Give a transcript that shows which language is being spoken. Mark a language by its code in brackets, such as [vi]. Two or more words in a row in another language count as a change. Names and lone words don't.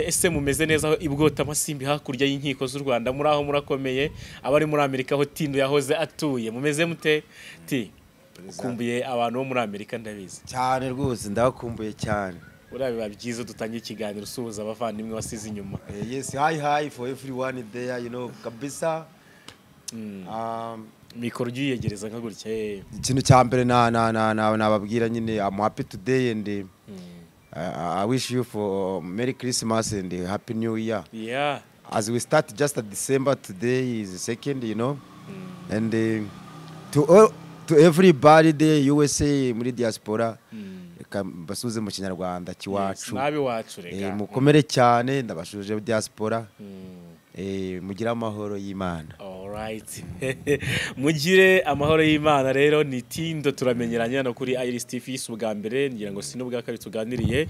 [rw] Ese mumeze neza ibwota amasimbi hakurya y'inkiko z'u Rwanda, muri aho murakomeye? Abari muri Amerika ho Tindo yahoze atuye, mumeze mute? Ukumbuye abantu bo muri Amerika ndabizi cyane rwose, ndabakumbuye cyane. Biba byiza dutangiye ikiganiro usuhuza abavandimwe wasize inyuma. [en] Yes, hi for everyone there, [rw] kabisa. Mikoro giyegereza nka gutya. Ikintu cya mbere nababwira nyine, [en] I'm happy today and I wish you for Merry Christmas and Happy New Year. Yeah. As we start just at December, today is the 2nd, and to everybody there, [rw] USA muri diaspora, basuze mu Kinyarwanda kiwacu. Nabi wacu rega. Mukomere cyane, ndabashuje diaspora. Mugira amahoro y'Imana. Alright. Mugire amahoro y'Imana. Rero ni Tindo turamenyeranye no kuri Iris TV ubwa mbere, ngira ngo sino bwa kabiri tuganiriye.